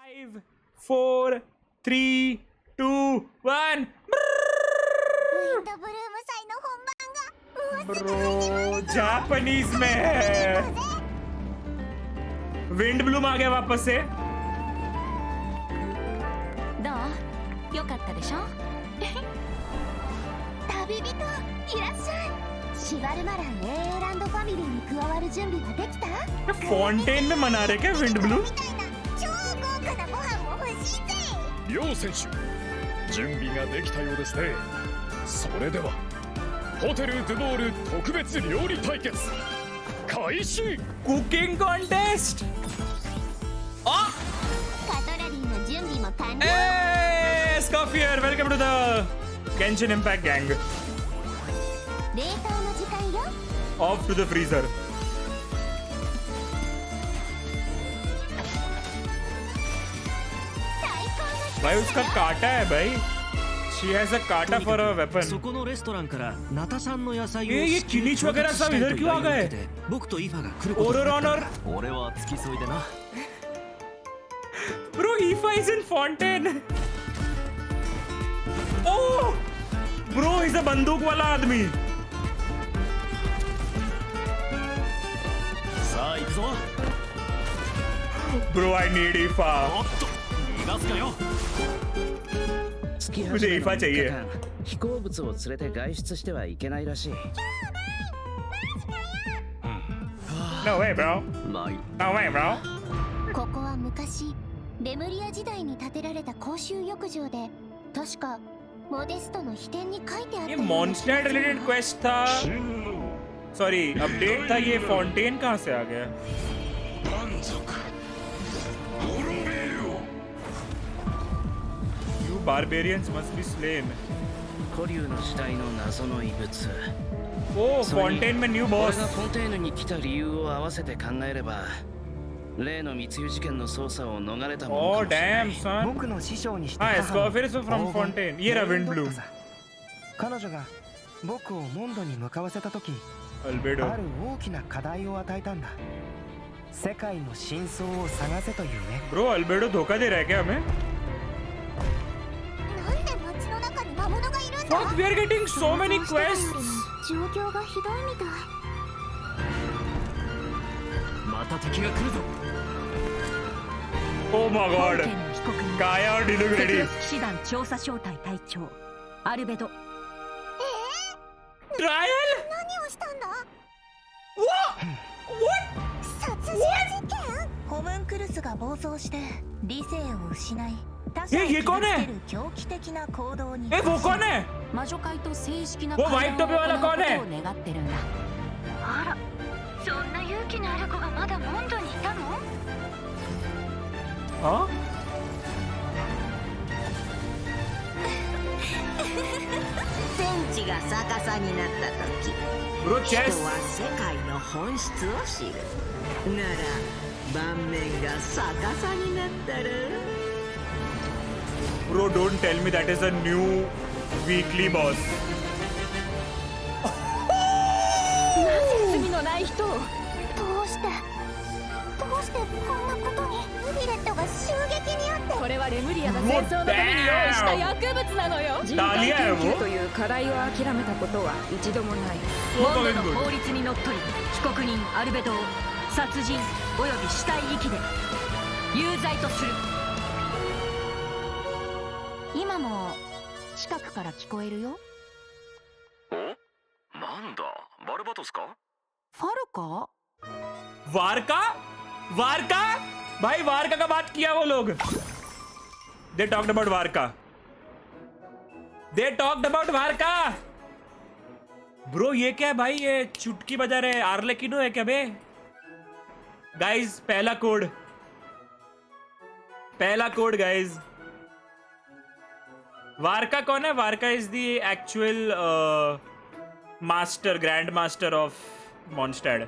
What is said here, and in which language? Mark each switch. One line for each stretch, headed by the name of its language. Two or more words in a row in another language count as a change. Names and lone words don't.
English: 5, 4, 3, 2, 1.
Hindi: Bro, जापानीज में है. विंड ब्लूम आ गया वापस से.
Japanese: どう？よかったでしょ？旅人、いらっしゃい。シバルマラン AA ランドファミリーに加わる準備はできた？
Hindi: फॉन्टेन में मना रहे क्या विंड ब्लूम?
Japanese: 超豪華なご飯も欲しいぜ。両選手、準備ができたようですね。それではホテルドゥボール特別料理対決開始。
English: cooking contest.
Japanese: カトラリーの準備も完了。
English: Escoffier, welcome to the Genshin Impact gang.
Japanese: 冷凍の時間よ。
English: Off to the freezer.
Hindi: भाई उसका काटा है भाई.
English: She has a kata for a weapon.
Japanese: そこのレストランからナタさんの野菜を
Hindi: ये किनीच वगैरह सब इधर क्यों आ गए?
Japanese: 僕とイファが来ることに
English: Order
Japanese: なった
English: honor.
Japanese: 俺は付き添いでな
English: Bro, Ifa is in Fontaine. Oh, bro, he's a
Hindi: बंदूक वाला आदमी.
Japanese: さあ行くぞ
English: Bro, I need Ifa.
Japanese: おっと逃がすかよ
Hindi: मुझे ईफा चाहिए.
Japanese: 飛行物を連れて外出してはいけないらしい。
English: No way, bro.
Japanese: まあいい
English: No way, bro.
Japanese: ここは昔レムリア時代に建てられた公衆浴場で、確かモデストの秘典に書いてあった
Hindi: ये
Japanese: ような。
Hindi: मॉन्स्टैट
English: related quest
Hindi: था. सॉरी, अपडेट था. ये फॉन्टेन कहाँ से आ गया?
English: You barbarians must be slain.
Japanese: 古竜の時代の謎の遺物。
Hindi: Oh, फॉन्टेन में न्यू
Japanese: 俺
Hindi: बॉस.
Japanese: がフォンテーヌに来た理由を合わせて考えれば、例の密輸事件の捜査を逃れたもの
English: Oh,
Japanese: かもしれない。
English: damn, son.
Japanese: 僕の師匠にして
Hindi: हाँ,
Japanese: 母の
English: Escoffier is from Fontaine.
Hindi: ये रहा विंड ब्लूम.
Japanese: 彼女が僕をモンドに向かわせた時、 Albedo. ある大きな課題を与えたんだ。世界の真相を探せというね。
Hindi: Bro, Albedo धोखा दे रहा है क्या हमें?
Japanese: なんで街の中に魔物がいるんだ？
English: Fuck, we are getting so many quests.
Japanese: 状況がひどいみたい。また敵が来るぞ
English: Oh my
Japanese: 本
English: god.
Japanese: 件の被告人
Hindi: Kaya और Diluc
Japanese: 特
English: ready.
Japanese: 別騎士団調査小隊隊長アルベド。
English: Trial?
Japanese: 何をしたんだ？
English: What?
Japanese: 殺人事件？ホムンクルスが暴走して理性を失い、他者を傷つける狂気的な行動に。
Hindi: ए, वो कौन है?
Japanese: 魔女会と正式な
Hindi: वो
Japanese: 会
Hindi: वाइट
Japanese: 談
Hindi: टोपी
Japanese: を
Hindi: वाला
Japanese: 行うこ
Hindi: कौन है?
Japanese: とを願ってるんだ。あら、そんな勇気のある子がまだモンドにいたの？
Hindi: हाँ?
Japanese: 天地が逆さになった時、
English: Bro,
Japanese: 人
English: chess.
Japanese: は世界の本質を知る。なら盤面が逆さになったら
English: Bro, don't tell me that is a new weekly boss.
Japanese: 罪のない人を。どうしてこんなことに？ミレットが襲撃にあって。これはレムリアが戦争のために用意した薬物なのよ。人体研究という課題を諦めたことは一度もない。モンドの法律にのっとり、被告人アルベドを殺人および死体遺棄で有罪とする。今も近くから聞こえるよ。なんだバルバトスかファルか？
Hindi: वारका? वारका? भाई वारका का बात किया वो लोग.
English: They talked about वारका. They talked about वारका.
Hindi: Bro, ये क्या है भाई? ये चुटकी बजा रहे. आर्लेकिनो है क्या बे? Guys, पहला कोड guys. वारका कौन है? वारका
English: is the actual master, grand master of MONDSTADT.